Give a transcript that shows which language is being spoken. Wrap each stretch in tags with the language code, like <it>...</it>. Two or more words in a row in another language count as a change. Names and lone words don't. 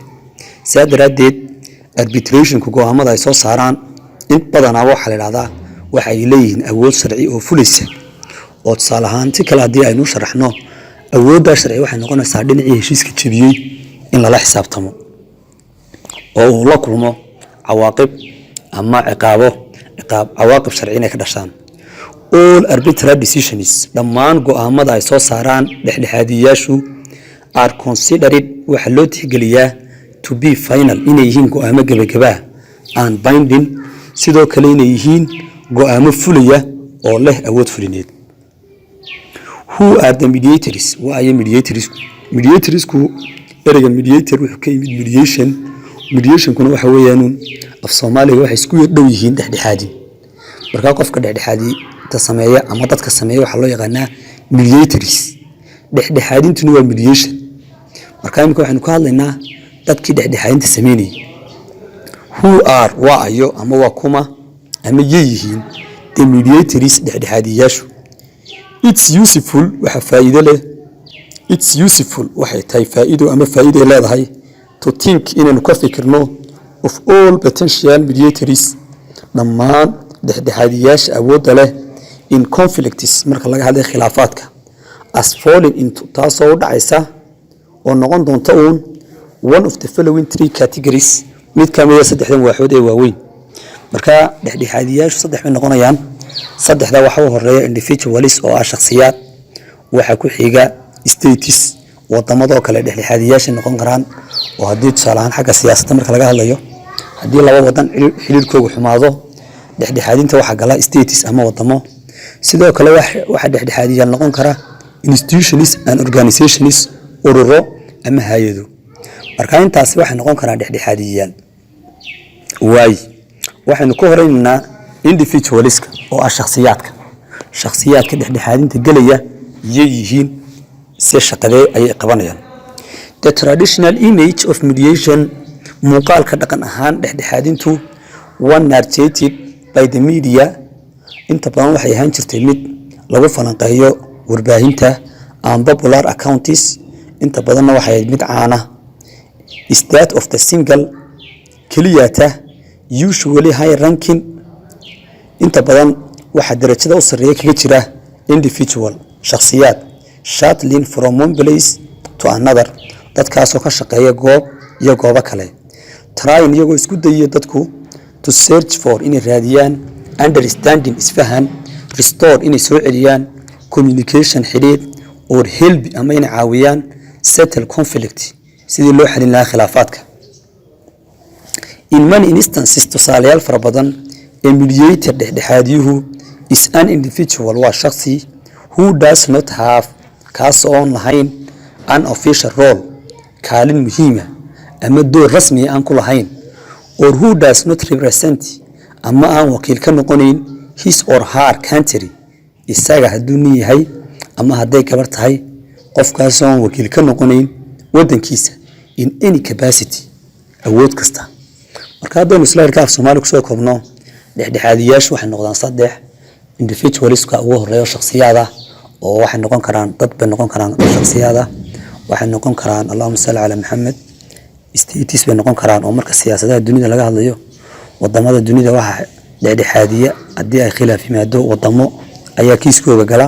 <so>saadaradeed arbitrationku go'aamada ay soo saaraan in badan waxa la yiraahdaa waxa ay leeyihiin awood sharci oo fulaysa. oo tusaale ahaan si kale hadii aynu sharaxno awoodda sharci waxay noqonaysaa dhinacii heshiiska jabiyay in lala xisaabtamo oo uu la kulmo cawaaqib ama cawaaqib sharci inay ka dhashaan.</so> <en>all arbitral decisions</en> <so>dhammaan go'aamada ay soo saaraan dhexdhexaadiyaashu</so> <en>are considered</en> <so>waxa loo tixgeliyaa</so> <en>to be final</en> <so>inay yihiin go'aamo gabagaba aan binding sidoo kale inay yihiin go'aamo fulaya oo leh awood fulineed.</so> <en>Who are the mediators?</en> <so>Waa ay mediatorsku? Mediatorsku ereyga mediator wuxuu ka yimid mediation. Mediationkuna waxa weeyaan af Soomaaliga waxay isku dhow yihiin dhexdhexaadin. Marka qofka dhexdhexaadi ta sameeya ama dadka sameeya waxa loo yaqaanaa mediators. Dhexdhexaadintuna waa mediation. Marka imika waxaanu ka hadlaynaa dadkii dhexdhexaadinta sameeyay.</so> <en>Who are</en> <so>waa ayo ama waa kuma ama yihiin</so> <en>the mediators</en> <so>dhexdhexaadiyaashu.</so> <en>It's useful</en> <so>waxa faa'iido leh.</so> <en>It's useful</en> <so>waxay tahay faa'iido ama faa'iido leedahay</so> <en>to think</en> <so>inaynu ka fikirno</so> <en>of all potential mediators</en> <so>dhammaan dhexdhexaadiyaasha awoodda leh</so> <en>in conflicts</en> <so>marka laga hadlayo khilaafaadka</so> <en>as falling into</en> <so>taasoo u dhacaysa oo noqon doonta</so> <en>one of the following three categories</en> <so>mid ka mid ah saddexdan waaxood ee waaweyn. marka dhexdhexaadiyaashu saddex bay noqonayaan. saddexda waxa u horeeya individuals oo ah shakhsiyaad, waxa ku xiga states wadamada kale dhexdhexaadiyaasha noqon karaan oo haddii tusaale ahaan xagga siyaasadda marka laga hadlayo haddii laba wadan xiriirkoodu xumaado dhexdhexaadinta waxa gala states ama wadamo. sidoo kale waxa dhexdhexaadiyaal noqon kara</so> <en>institutions and organizations</en> <so>ururo ama hay'ado. marka intaas waxa noqon kara dhexdhexaadiyaal. waxaynu ka horeynaa individuals oo ah shakhsiyaadka dhexdhexaadinta galaya yihiin si shaqadee ay qabanayaan.</so> <en>The traditional image of mediation</en> <so>muuqaalka dhaqan ahaan dhexdhexaadintu</so> <en>one narrated by the media</en> <so>inta badan waxay ahaan jirtay mid lagu falanqeeyo warbaahinta</so> <en>and popular accounts</en> <so>inta badanna waxay mid caana</so> <en>state of the single keliyata usually high ranking inta</en> <so>badan waxa darajada u sareeya kaga jira individual shakhsiyaad</so> <en>shuttling from one place to another</en> <so>dadkaasoo ka shaqeeya goob iyo goobo kale trying iyagoo isku dayaya dadku</so> <en>to search for</en> <so>inay raadiyaan understanding isfahan restore inay soo celiyaan communication xidhiidh</so> <en>or help</en> <so>ama inay caawiyaan</so> <en>settle conflict</en> <so>sidii loo xalin lahaa khilaafaadka.</so> <en>in many instances</en> <so>tusaalayaal fara badan</so> <en>a mediator dhexdhexaadiyuhu is an individual</en> <so>waa shakhsi</so> <en>who does not have</en> <so>kaas oon lahayn</so> <en>an official role</en> <so>kaalin muhiima ama door rasmi aan ku lahayn</so> <en>or who does not represent</en> <so>ama aan wakiil ka noqonayn</so> <en>his or her country</en> <so>isaga hadduu nin yahay ama hadday gabar tahay qofkaas oon wakiil ka noqonayn wadankiisa</so> <en>in any capacity</en> <so>awood kasta. marka haddaynu islaamka af Soomaali kusoo koobno dhexdhexaadiyaashu waxay noqdaan saddex individualska ugu horeeyo shakhsiyaada oo waxay noqon karaan dad bay noqon karaan shakhsiyaada waxay noqon karaan</so> <ar>اللهم صل على محمد</ar> <so>states bay noqon karaan oo marka siyaasadaha dunida laga hadlayo wadamada dunida waxa dhexdhexaadiya haddii ay khilaaf yimaado wadamo ayaa kiiskooda gala.</so>